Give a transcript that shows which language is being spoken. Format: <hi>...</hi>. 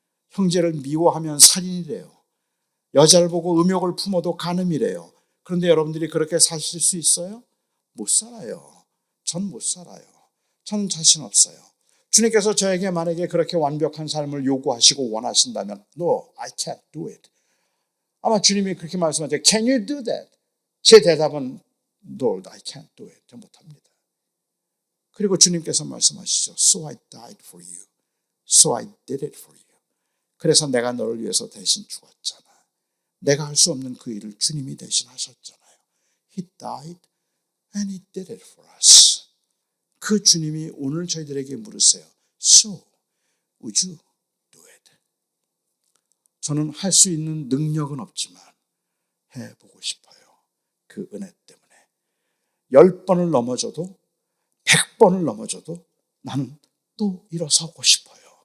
<ko>형제를 미워하면 살인이래요. 여자를 보고 음욕을 품어도 간음이래요. 그런데 여러분들이 그렇게 사실 수 있어요? 못 살아요. 전 못 살아요. 전 자신 없어요. 주님께서 저에게 만약에 그렇게 완벽한 삶을 요구하시고 원하신다면</ko> <en>No, I can't do it.</en> <ko>아마 주님이 그렇게 말씀하세요.</ko> <en>Can you do that?</en> <ko>제 대답은</ko> <en>Lord, I can't do it.</en> <ko>저 못합니다. 그리고 주님께서 말씀하시죠.</ko> <en>So I died for you. So I did it for you.</en> <ko>그래서 내가 너를 위해서 대신 죽었잖아. 내가 할 수 없는 그 일을 주님이 대신 하셨잖아요.</ko> <en>He died and He did it for us.</en> <ko>그 주님이 오늘 저희들에게 물으세요.</ko> <en>So, would you do it?</en> <ko>저는 할 수 있는 능력은 없지만 해보고 싶어요. 그 은혜 때문에. 10번을 넘어져도 100번을 넘어져도 나는 또 일어서고 싶어요.</ko>